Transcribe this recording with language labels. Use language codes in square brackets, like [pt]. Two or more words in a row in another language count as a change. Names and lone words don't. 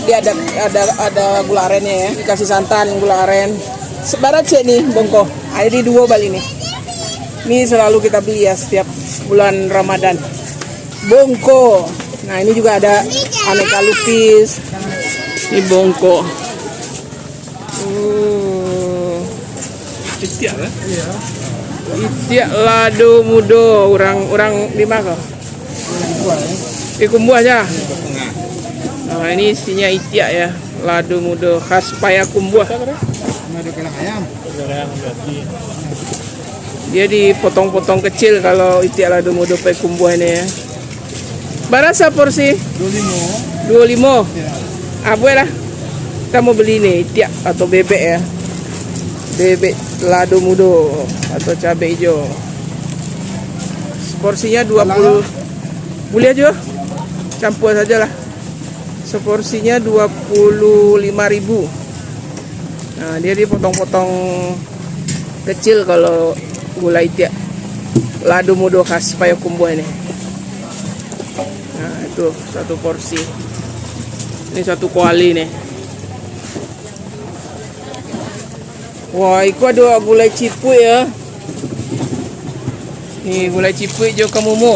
[id] Dia ada gula arennya ya. Dikasih santan, gula aren. Sebarat sih nih bongko. Ada di dua bali nih. Ini selalu kita beli ya setiap bulan Ramadan. Bongko. Nah, ini juga ada aneka lupis. Ini bongko. Itiak lah. Iya. Itiak lado mudo, orang di mana? Di Kumbuh aja. Nah, ini isinya itiak ya, lado mudo khas Payakumbuh. Dia dipotong-potong kecil kalau itiak lado mudo Payakumbuh ini ya. Berapa porsi? 25. Apa lah? Kita mau beli nih itiak atau bebek ya. Bebek lado mudo atau cabai hijau. Porsinya 20. Boleh aja. Campur saja lah. Seporsinya 25.000. Nah, dia dipotong-potong kecil kalau gulai itiak lado mudo khas Payakumbuh ini. Nah, itu satu porsi. Ini satu kuali nih. Wah, itu ada gulai cipui ya. Nih gulai cipui jo kamumu.